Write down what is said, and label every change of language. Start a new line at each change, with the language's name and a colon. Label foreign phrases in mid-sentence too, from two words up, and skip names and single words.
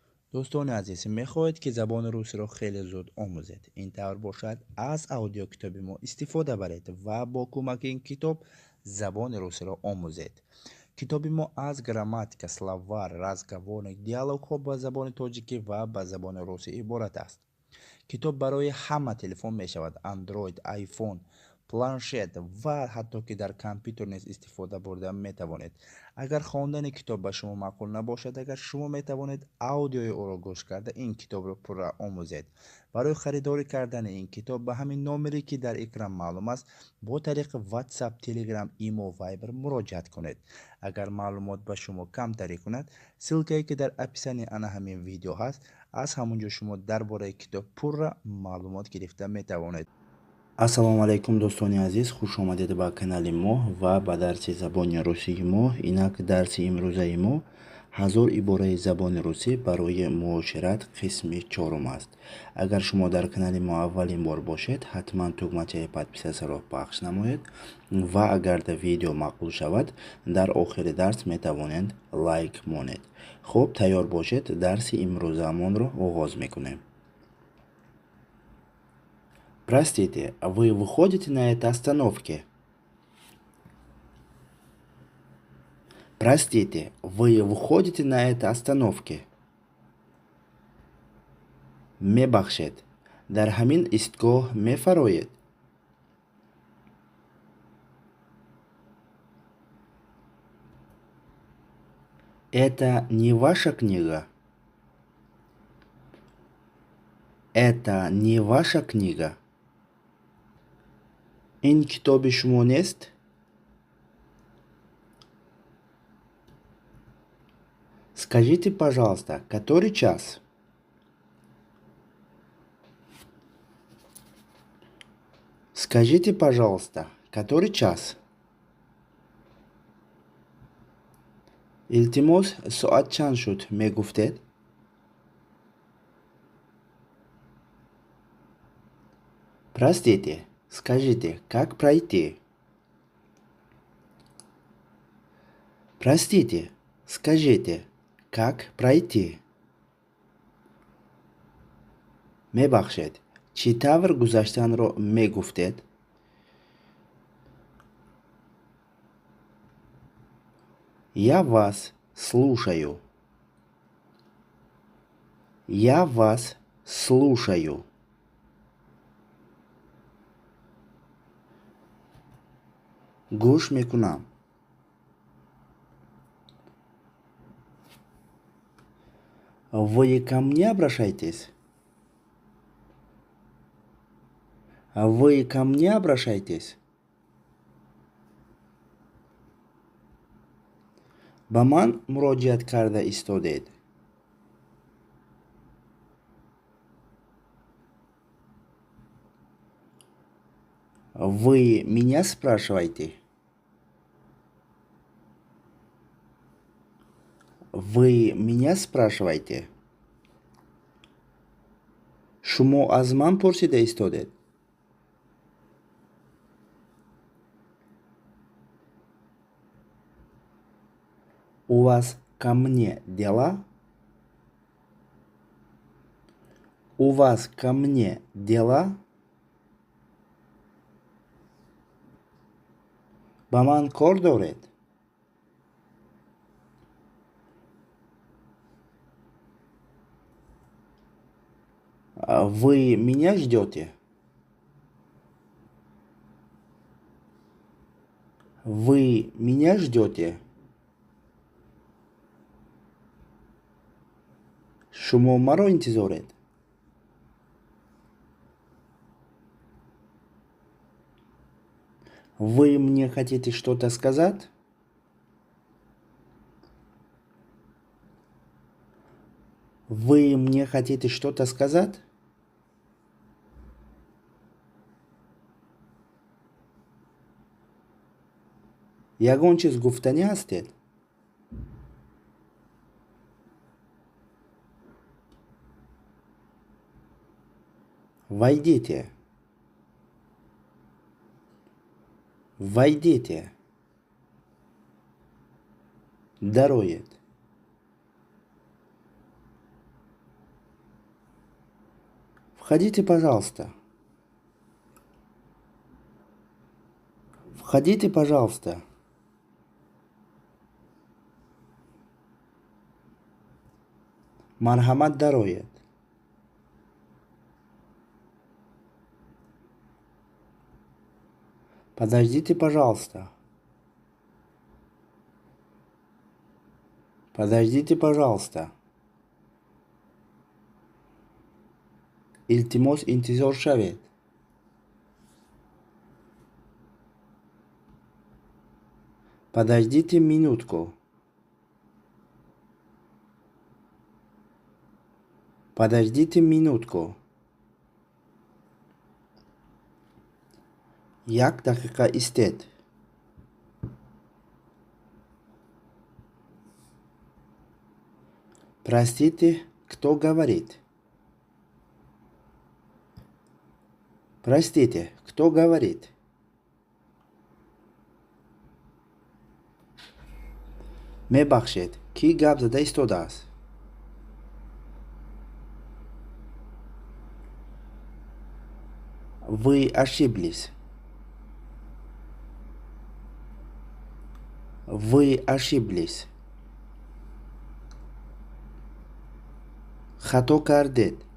Tajik: دوستان عزیز، میخواهید که زبان روسی را خیلی زود آموزید. این طور باشد از اودیو کتاب ما استفاده برید و با کمک این کتاب زبان روسی را آموزید. کتاب ما از گراماتیک،
Russian: словарь، разговорник،
Tajik: دیالوگ ها با زبان تاجیکی و با زبان روسی عبارت است. کتاب برای همه تلفن می شود: اندروید، آیفون، پلانشت و حتی که در کامپیوتر نیز استفاده برده می توانید. اگر خواندن کتاب به شما معقول نباشد، اگر شما می توانید اودیوی او را گوش کرده این کتاب را پر آموزید. برای خریداری کردن این کتاب به همین نامری که در اکران معلوم است با طریق واتساپ، تلگرام، ایمو، وایبر مراجعت کنید. اگر معلومات به شما کم تری کند، سلکه که در اپیسانی آن همین ویدیو هست از همونجا شما درباره کتاب پر معلومات گرفته می توانید. ассалому алайкум дӯстони азиз, хуш омадед ба канали мо ва ба дарси забони русии мо. Инак дарси имрӯзаи мо 1000 ибораи забони русӣ барои муошират қисми 4 аст. Агар шумо дар канали мо аввалин бор бошед, ҳатман тугмачаи подписасиро пахш намоед ва агар да видео мақбул шавад, дар охири дарс метавонед лайк монед. хуб, тайёр бошед, дарси имрӯзаамонро оғоз мекунем.
Russian: Простите, вы выходите на этой остановке? Простите, вы выходите на этой остановке?
Tajik: Мебахшет. Дар ҳамин истгоҳ мефароед?
Russian: Это не ваша книга? Это не ваша книга?
Tajik: Ин китоби шумо нест?
Russian: Скажите, пожалуйста, который час? Скажите, пожалуйста, который час?
Tajik: Илтимос, соат чанд шуд мегуфтед?
Russian: Простите, скажите, как пройти? Простите, скажите, как пройти?
Tajik: Мебахшед, чӣ тавр гузаштанро мегуфтед?
Russian: Я вас слушаю. Я вас слушаю.
Tajik: гӯш мекунам.
Russian: Вы ко мне обращаетесь? Вы ко мне обращаетесь?
Tajik: ба ман муроҷиат карда истодед?
Russian: Вы меня спрашиваете? Вы меня спрашиваете?
Tajik: Шумо аз ман пурсида истодед?
Russian: У вас ко мне дела? У вас ко мне дела?
Tajik: ба ман кор доред?
Russian: Вы меня ждете? Вы меня ждете?
Tajik: шумо маро интизоред?
Russian: Вы мне хотите что-то сказать? Вы мне хотите что-то сказать?
Tajik: ягон чиз гуфтанӣ ҳастед?
Russian: Войдите. Войдите.
Tajik: Дароед.
Russian: Входите, пожалуйста. Входите, пожалуйста.
Tajik: Мархамат дароед.
Russian: Подождите, пожалуйста. Подождите, пожалуйста.
Tajik: Илтимос интизор шавед.
Russian: Подождите минутку. Подождите минутку.
Tajik: Як дақиқа истед.
Russian: Простите, кто говорит? Простите, кто говорит?
Tajik: Мебахшед, ки гап зада истодааст?
Russian: Вы ошиблись. Вы ошиблись.
Tajik: Хато кардед.